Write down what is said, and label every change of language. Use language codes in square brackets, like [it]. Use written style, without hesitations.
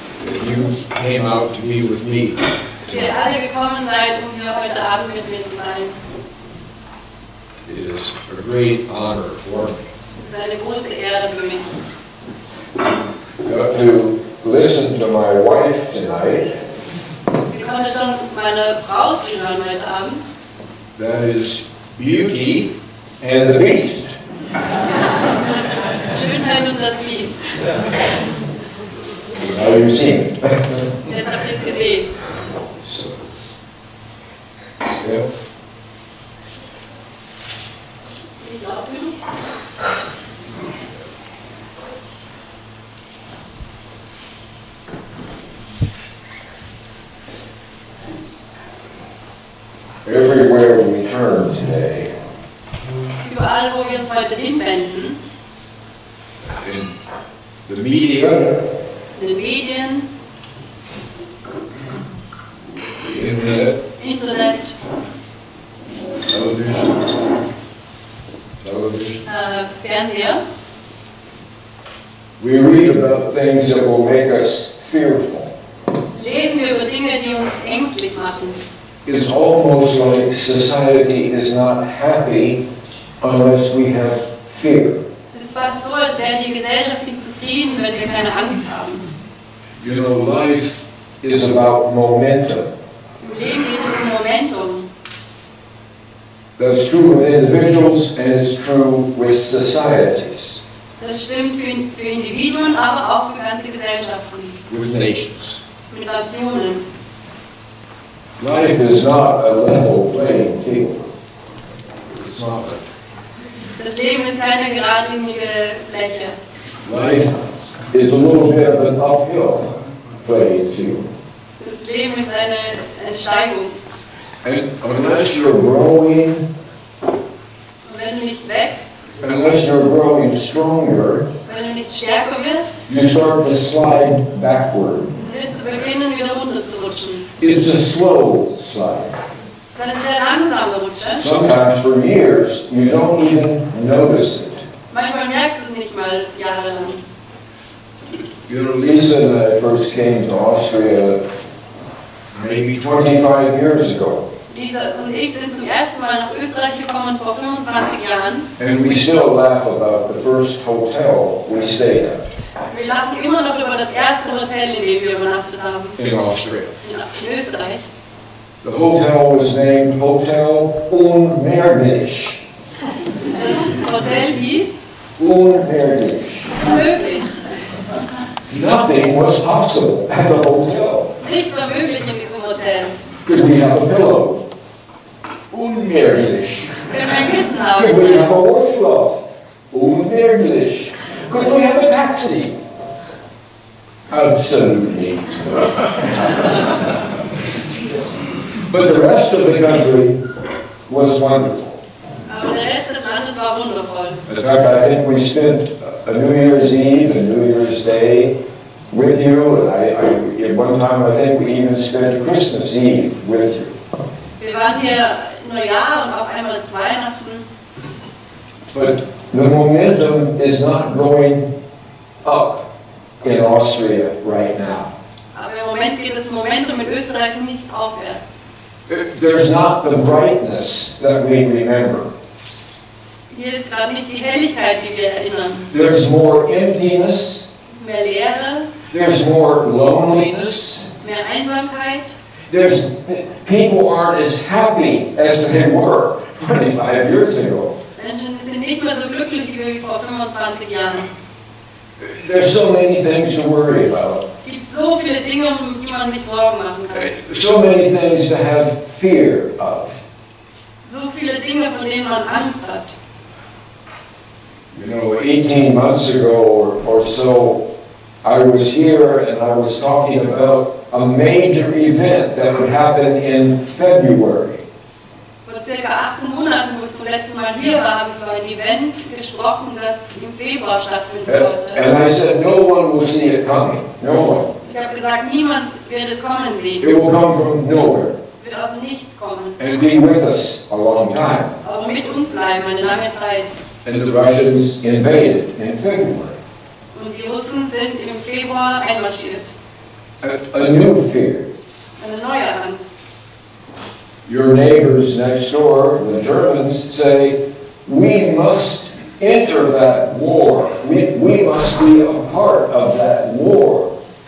[en] that you came out to be with me. [de] dass ihr alle gekommen seid, um hier heute Abend mit mir zu sein. [en] It is a great honor for me. [de] Es ist eine große Ehre für mich. [en] Got to listen to my wife tonight. [de] Ich konnte schon meine Frau zuhören heute Abend. [en] That is Beauty and the Beast. [de] Schönheit und das Biest. [en] Now you've seen it. [de] Jetzt habt ihr es gesehen. [en] So, yeah. [de] Ich glaube, [en] Everywhere we turn today, [de] überall, wo wir uns heute hinwenden, [en] in the media, [de] in den Medien, [en] the internet, television, [de] Fernseher, [en] we read about things that will make us fearful. [de] lesen wir über Dinge, die uns ängstlich machen. [en] It's almost like society is not happy unless we have fear. [de] Es ist fast so, als wäre die Gesellschaft nicht zufrieden, wenn wir keine Angst haben. [en] You know, life is about momentum. [de] Im Leben geht es um Momentum. [en] That's true with individuals and it's true with societies, [de] Das stimmt für Individuen, aber auch für ganze Gesellschaften, [en] with nations. [de] mit Nationen. [en] Life is not a level playing field. It's not like [de] Das Leben ist keine geradlinige Fläche. [en] life is a little bit of an uphill playing field. [de] Das Leben ist eine Steigung. [en] And unless you're growing, [de] Und wenn du nicht wächst, [en] unless you're growing stronger, [de] wenn du nicht stärker wirst, [en] you start to slide backward. [de] wirst du beginnen, wieder runterzurutschen. [en] It's a slow slide. [de] Das ist eine sehr langsame Rutsche. [en] Sometimes for years, you don't even notice it. [de] Manchmal merkst du es nicht mal jahrelang. [en] You know, Lisa and I first came to Austria maybe 25 years ago. [de] Lisa und ich sind zum ersten Mal nach Österreich gekommen vor 25 Jahren. [en] And we still laugh about the first hotel we stayed at [de] Wir lachen immer noch über das erste Hotel, in dem wir übernachtet haben. [en] in Austria. [de] In Österreich. [en] The hotel was named Hotel Unmöglich. [de] Das Hotel hieß Unmöglich. Unmöglich. [en] Nothing was possible at the hotel. [de] Nichts war möglich in diesem Hotel. [en] Could we have a pillow? Unmöglich. [de] Wir können ein Kissen [en] Could we have [de] haben. [en] a washcloth? Unmöglich. Could we have a taxi? Absolutely. But the rest of the country was wonderful. [de] Aber der Rest des Landes war wundervoll. [en] In fact, I think we spent a New Year's Eve and New Year's Day with you, and at one time I think we even spent Christmas Eve with you. [de] Wir waren hier Neujahr und auch einmal zu Weihnachten. [en] But the momentum is not going up in Austria right now. [de] Aber im Moment geht das Momentum in Österreich nicht aufwärts. [en] There's not the brightness that we remember. [de] Hier ist gerade nicht die Helligkeit, die wir erinnern. [en] There's more emptiness. [de] Es ist mehr Leere, [en] There's more loneliness. [de] mehr Einsamkeit. [en] People aren't as happy as they were 25 years ago. [de] Menschen sind nicht mehr so glücklich wie vor 25 Jahren. [en] There's so many things to worry about. [de] Es gibt so viele Dinge, um die man sich Sorgen machen kann. [en] So many things to have fear of. [de] So viele Dinge, von denen man Angst hat. [en] You know, 18 months ago or so, I was here and I was talking about a major event that would happen in February. [de] Vor ca. 18 Monaten, wo ich zum letzten Mal hier war, habe ich über ein Event gesprochen, das im Februar stattfinden sollte. [en] And I said, no one will see it coming. No one. [de] Ich habe gesagt, niemand wird es kommen sehen. [en] It will come from nowhere [de] Es wird aus dem Nichts kommen. [en] and be with us a long time. [de] Aber mit uns bleiben, eine lange Zeit. [en] And the Russians invaded in February. [de] Und die Russen sind im Februar einmarschiert. [en] A new fear. [de] Eine neue Angst. [en] Your neighbors next door, the Germans, say, we must enter that war. We must be a part of that war.